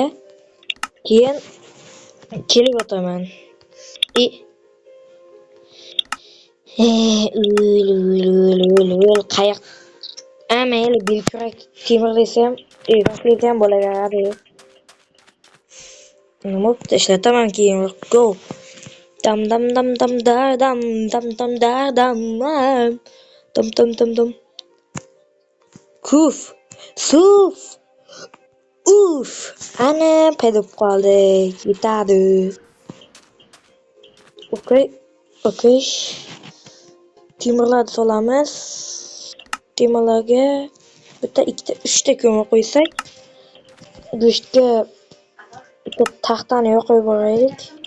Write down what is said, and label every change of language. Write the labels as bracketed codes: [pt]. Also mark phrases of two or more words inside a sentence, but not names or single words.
[uz] Keyin kelib o'taman. Qayiq mayli belkurak temir desam, taslaydigan bo'laveradi. Nima bo'pti, ishlataman keyinroq. Go. Dam dam dam dam dar dam dam dam dar dam. Dam dam dam dam. Kuf. Suf. Uf. Ana paydo bo'lib qoldi. Yetadi. Okey. Okey. Temirlarni solamiz. Temirlarga bitta, ikkita, 3 ta ko'mir qo'ysak, go'shtga bitta taxtani yoqib yuboraylik.